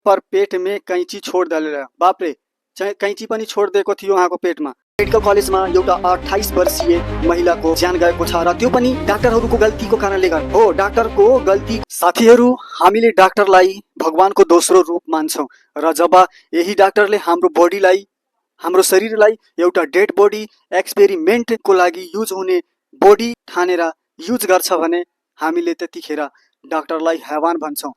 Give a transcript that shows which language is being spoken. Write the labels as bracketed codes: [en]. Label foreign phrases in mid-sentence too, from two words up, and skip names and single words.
[hi] पर पेट में कैंची छोड [ne] डालेर बाप रे कैंची पनि छोड दिएको थियो उहाँको पेटमा। मेडिकल कलेजमा एउटा 28 वर्षीय महिलाको ज्यान गएको छ र त्यो पनि डाक्टरहरूको गल्तीको कारणले गर्दा हो। डाक्टरको गल्ती। साथीहरू, हामीले डाक्टरलाई भगवानको दोस्रो रूप मान्छौँ र जब यही डाक्टरले हाम्रो बडीलाई, हाम्रो शरीरलाई एउटा [en] dead body [ne] एक्सपेरिमेन्टको लागि युज हुने बडी ठानेर युज गर्छ भने हामीले त्यतिखेर डाक्टरलाई हैवान भन्छौँ।